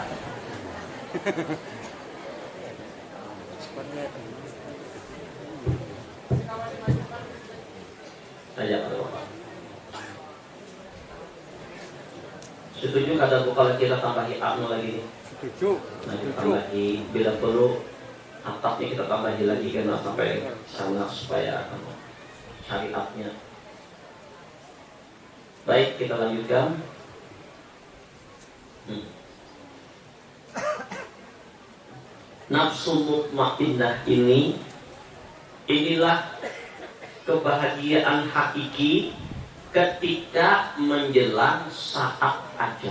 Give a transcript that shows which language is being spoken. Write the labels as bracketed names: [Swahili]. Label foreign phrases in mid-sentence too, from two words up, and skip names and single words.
[Banjar] Aja, Bapak. Setuju kada kalau kita tambahi anu lagi? Setuju. Nah, kita tambahi bila perlu atapnya kita tambahi lagi karena sampai sana supaya syariatnya. Baik, kita lanjutkan. Nafsu mutmainnah inilah kebahagiaan hakiki ketika menjelang saat ajal.